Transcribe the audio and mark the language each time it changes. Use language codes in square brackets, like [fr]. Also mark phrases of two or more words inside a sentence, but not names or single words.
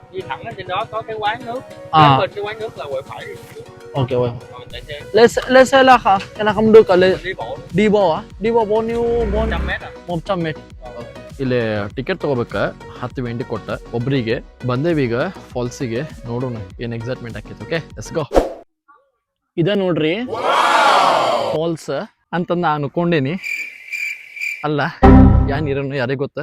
[vi] Đi thẳng lên trên đó có cái quán nước. Bên cái quán nước là quẹo phải. Ok, quẹo. Lên xe là hả? Cái là không được lên. Đi bộ á? Đi bộ bao nhiêu? 100 mét à? 100 mét. [kn] ಇಲ್ಲಿ ಟಿಕೆಟ್ ತಗೋಬೇಕ. 10 ವೆಂಟಿ ಕೊಟ್ಟ ಒಬ್ರಿಗೆ. ಬಂದೇವಿ ಈಗ ಫಾಲ್ಸಿಗೆ. ನೋಡೋಣ ಏನ್ ಎಕ್ಸೈಟ್ಮೆಂಟ್ ಆಕೈತಿ. [en] Okay, let's go. [kn] ಇದ ನೋಡ್ರಿ ಫಾಲ್ಸ್ ಅಂತ ನಾನು ಅನ್ಕೊಂಡೇನಿ. ಅಲ್ಲ, ಯಾ ನೀರನ್ನು ಯಾರಿಗೆ ಗೊತ್ತ?